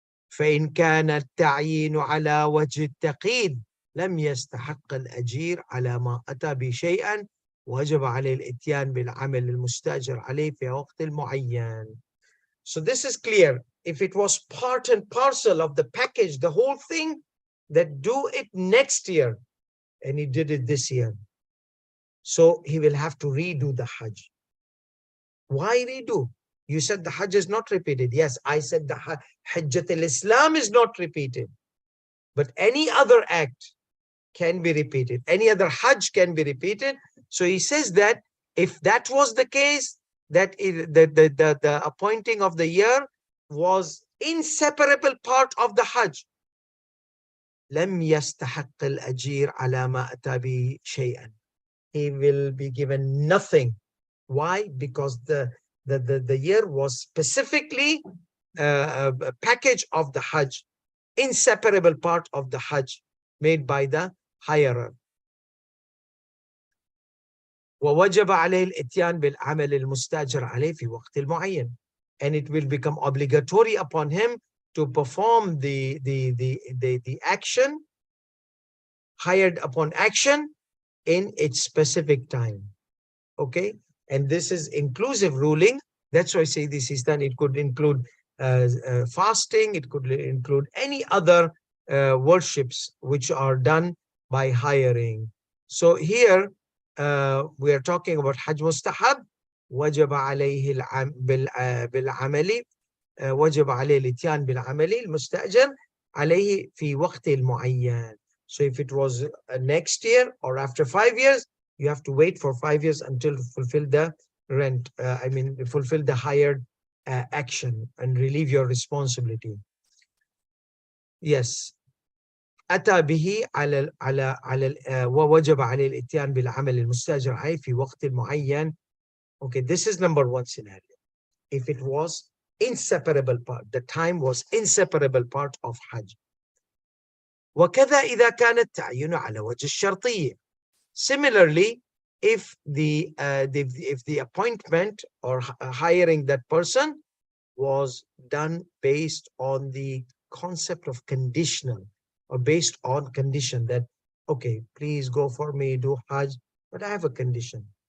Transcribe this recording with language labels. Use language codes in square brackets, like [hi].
[ar] فإن كان التعيين على وجه التقييد لم يستحق الأجير على ما أتى بشيئا وجب عليه الإتيان بالعمل المستأجر عليه في وقت المعين. [en] So this is clear. If it was part and parcel of the package, the whole thing, that do it next year, and he did it this year, so he will have to redo the Hajj. Why redo? You said the Hajj is not repeated. Yes, I said the Hajjat al-Islam is not repeated. But any other act can be repeated. Any other Hajj can be repeated. So he says that if that was the case, that the appointing of the year was inseparable part of the Hajj. [ar] لم يستحق الأجير على ما أتى به شيئا. [en] He will be given nothing Why? Because the year was specifically a package of the Hajj, inseparable part of the Hajj made by the hirer. [ar] ووجب عليه الاتيان بالعمل المستأجر عليه في وقت معين, [en] and it will become obligatory upon him to perform the action, hired upon action, in its specific time. Okay, and this is inclusive ruling. That's why I say this is done. It could include fasting, it could include any other worships which are done by hiring. So here we are talking about Hajj Mustahab. [ar] وجب عليه بالعمل وجب عليه الاتيان بالعمل المستأجر عليه في وقت معين. [en] So if it was next year or after 5 years, you have to wait for 5 years until to fulfill the rent, fulfill the hired action and relieve your responsibility. Yes. [ar] أتى به على ووجب عليه الاتيان بالعمل المستأجر عليه في وقت معين. [en] Okay, this is number one scenario. If it was inseparable part, the time was inseparable part of Hajj. [ar] وكذا إذا كان التعيين على وجه الشرطية. [en] Similarly, if the appointment or hiring that person was done based on the concept of conditional, or based on condition that, okay, please go for me, do Hajj, but I have a condition.